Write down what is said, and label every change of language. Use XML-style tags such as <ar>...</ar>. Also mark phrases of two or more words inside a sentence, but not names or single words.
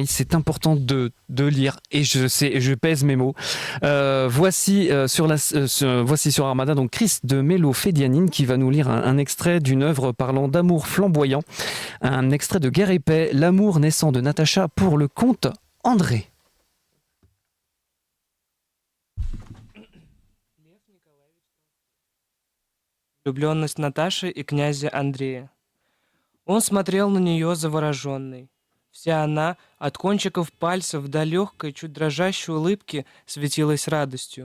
<fr>C'est important de lire, et je pèse mes mots. Voici sur Armada, donc Chris de Mélo-Fédianine qui va nous lire un extrait d'une œuvre parlant d'amour flamboyant. Un extrait de Guerre et paix, l'amour naissant de Natacha pour le comte André.</fr> <ru>Влюбленность Наташи и князя Андрея. Он смотрел на нее завороженный. Вся она, от кончиков пальцев до легкой, чуть дрожащей улыбки, светилась радостью.</ru>